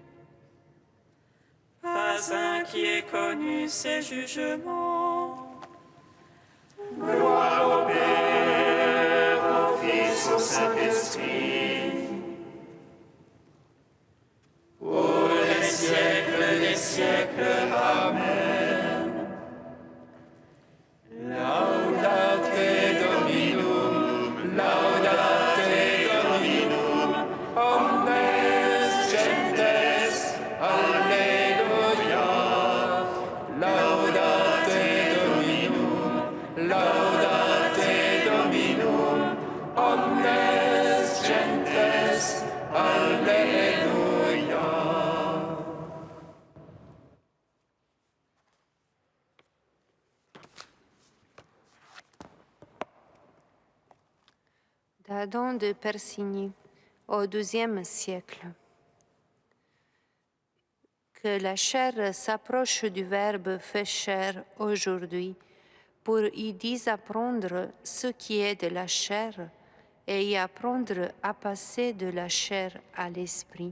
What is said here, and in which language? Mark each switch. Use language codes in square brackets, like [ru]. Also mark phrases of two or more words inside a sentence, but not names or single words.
[fr] Pas un qui ait connu ses jugements. Gloire au Père, au Fils, au Saint-Esprit. Pour les siècles des siècles. Amen. [la] Laudate Dominum, laudate Dominum, omnes gentes, alleluia. Laudate Dominum, laudate Dominum, omnes gentes, alleluia. [fr] D'Adam de Persigny, au XIIe siècle. Que la chair s'approche du Verbe fait chair aujourd'hui pour y désapprendre ce qui est de la chair et y apprendre à passer de la chair à l'esprit.